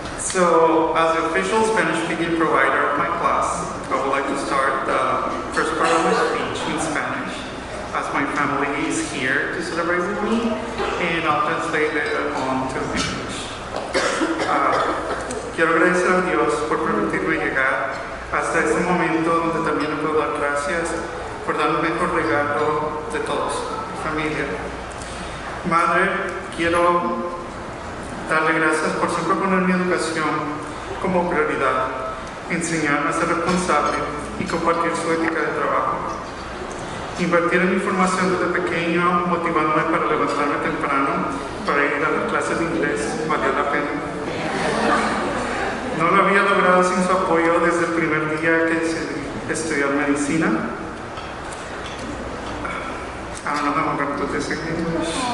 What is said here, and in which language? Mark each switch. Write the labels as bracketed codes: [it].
[en] So, as the official Spanish-speaking provider of my class, I would like to start the first part of my speech in Spanish, as my family is here to celebrate with me, and I'll translate it on to English. [es] Quiero agradecer a Dios por permitirme llegar hasta este momento donde también le puedo dar gracias por darme el mejor regalo de todos, mi familia. Madre, quiero darle gracias por siempre poner mi educación como prioridad, enseñarme a ser responsable y compartir su ética de trabajo. Invertir en mi formación desde pequeño, motivándome para levantarme temprano, para ir a las clases de inglés, valió la pena. No lo había logrado sin su apoyo desde el primer día que decidí estudiar medicina. [en] I don't know how I'm going to do this in English.